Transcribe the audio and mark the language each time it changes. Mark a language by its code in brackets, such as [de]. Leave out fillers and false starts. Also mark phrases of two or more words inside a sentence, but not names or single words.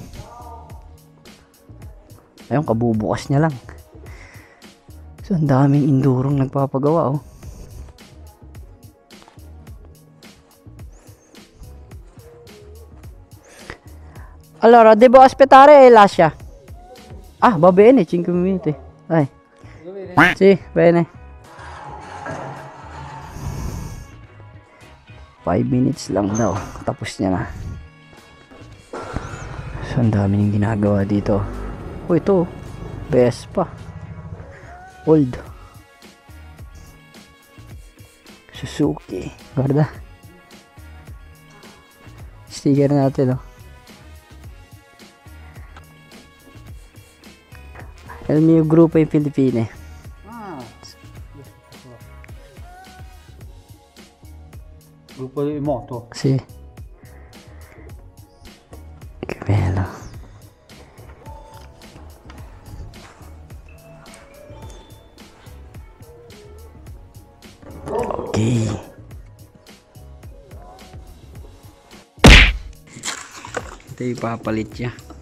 [tl] Ayun, kabubukas niya lang. So, ang daming indurong nagpapagawa, oh. [it] Allora, devo aspettare lascia. Va bene, 5 minuti. Dai. Sì, bene. [tl] 5 minutes lang daw. Tapos niya na. So, ang dami niyang ginagawa dito. Ito. Best pa. Old Suzuki. Guarda. Sticker natin, oh. [it] El mio gruppo in Filippine. Gruppo di moto? Sì. Che bello. Okay. [tl] Ito ipapalit siya.